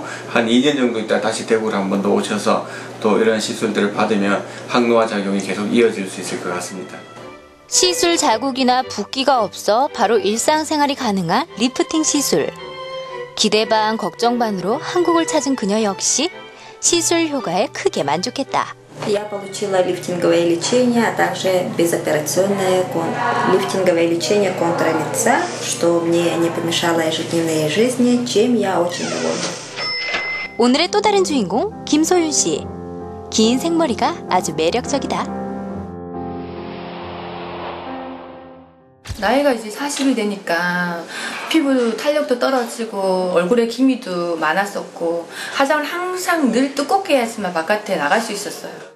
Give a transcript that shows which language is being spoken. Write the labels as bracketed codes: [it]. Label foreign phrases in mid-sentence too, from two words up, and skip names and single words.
[ko] 한 2년 정도 있다 다시 대구를 한 번 더 오셔서 또 이런 시술들을 받으면 항노화 작용이 계속 이어질 수 있을 것 같습니다. 시술 자국이나 붓기가 없어 바로 일상생활이 가능한 리프팅 시술. 기대 반 걱정 반으로 한국을 찾은 그녀 역시 시술 효과에 크게 만족했다. [ru] Я получила лифтинговое лечение, а также безоперационное лифтинговое лечение контура лица, что мне не помешало ежедневной жизни, чем я очень довольна. [ko] 오늘의 또 다른 주인공 김소윤 씨. 긴 생머리가 아주 매력적이다. 나이가 이제 40이 되니까 피부 탄력도 떨어지고 얼굴에 기미도 많았었고 화장을 항상 늘 두껍게 해야지만 바깥에 나갈 수 있었어요.